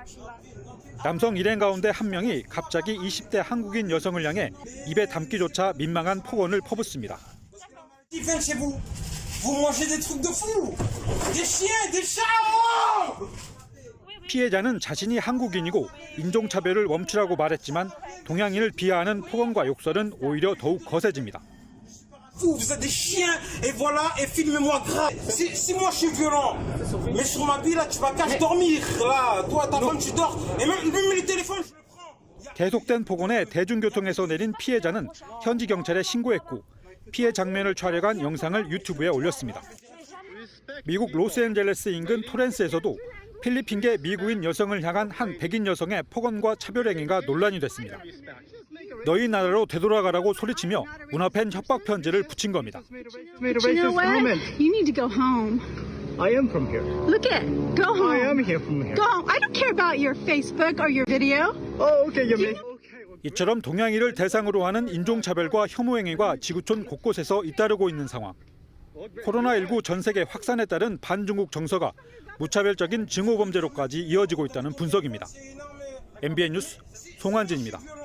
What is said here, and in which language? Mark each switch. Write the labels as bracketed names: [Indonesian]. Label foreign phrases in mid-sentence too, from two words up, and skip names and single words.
[Korean] 남성 일행 가운데 한 명이 갑자기 20대 한국인 여성을 향해 입에 담기조차 민망한 폭언을 퍼붓습니다. 피해자는 자신이 한국인이고 인종차별을 멈추라고 말했지만 동양인을 비하하는 폭언과 욕설은 오히려 더욱 거세집니다. [French] Vous êtes des chiens et voilà et filmez-moi grave. Si moi je suis violent, mais sur ma vie là tu vas qu'à dormir là. Toi ta femme tu dors et même les téléphones je le prends. [Korean] 계속된 폭언에 대중교통에서 내린 피해자는 현지 경찰에 신고했고 피해 장면을 촬영한 영상을 유튜브에 올렸습니다. 미국 로스앤젤레스 인근 토렌스에서도 필리핀계 미국인 여성을 향한 한 백인 여성의 폭언과 차별 행위가 논란이 됐습니다. 너희 나라로 되돌아가라고 소리치며 문 앞엔 협박 편지를 붙인 겁니다. [English] You know what? You need to go home. I am from here. Look it. Go home. I am here from here. Go home. I don't care about your Facebook or your video. Oh, okay, [Korean] 이처럼 동양인을 대상으로 하는 인종차별과 혐오 행위가 지구촌 곳곳에서 잇따르고 있는 상황. 코로나19 전 세계 확산에 따른 반중국 정서가 무차별적인 증오범죄로까지 이어지고 있다는 분석입니다. MBN 뉴스 송환진입니다.